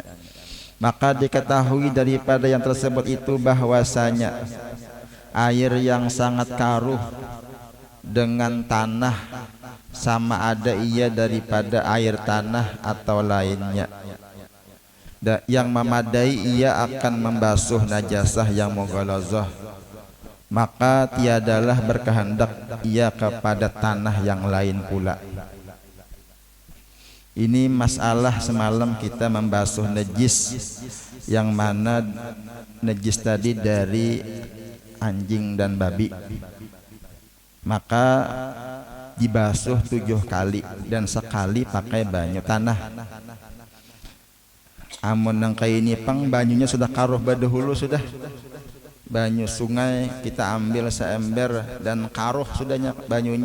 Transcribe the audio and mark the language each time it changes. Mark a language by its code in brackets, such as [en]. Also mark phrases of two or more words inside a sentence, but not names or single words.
[ms] Maka diketahui daripada yang tersebut itu bahwasanya air yang sangat karuh dengan tanah sama ada ia daripada air tanah atau lainnya, yang memadai ia akan membasuh najasah yang mughalazah, maka tiadalah berkehendak ia kepada tanah yang lain pula. [id] Ini masalah semalam kita membasuh najis, yang mana najis tadi dari anjing dan babi, maka dibasuh 7 kali dan sekali pakai banyu tanah. [bjn] Amun nang kayak ini pang banyunya sudah karuh badahulu, sudah banyu sungai kita ambil seember dan karuh sudahnya banyunya.